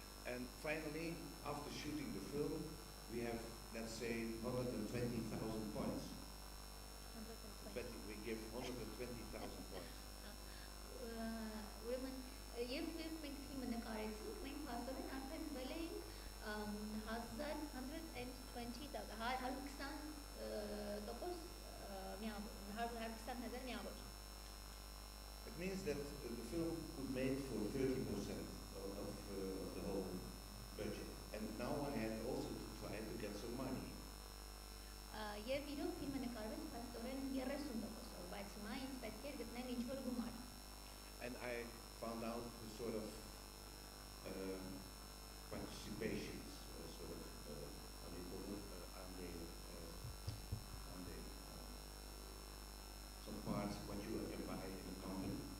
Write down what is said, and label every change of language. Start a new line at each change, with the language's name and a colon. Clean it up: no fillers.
English: and finally, after shooting the film, we have, let's say, 120,000 points. 120. We give 120,000 points.
Armenian: Ուրեմն եւ մենք ֆիլմը նկարեցինք, մենք փաստորեն արդեն տվել էինք 120,000 միավոր։
English: It means that the film could make for 30% of the whole budget. And now I had also to try to get some money.
Armenian: Եվ իրոք ֆիլմը նկարվեց փաստորեն 30%-ով, բայց հիմա ինձ պետք էր գտնել ինչ-որ գումար։
English: And I found out the sort of participations, sort of, how do you call it, some parts what you can buy in a company.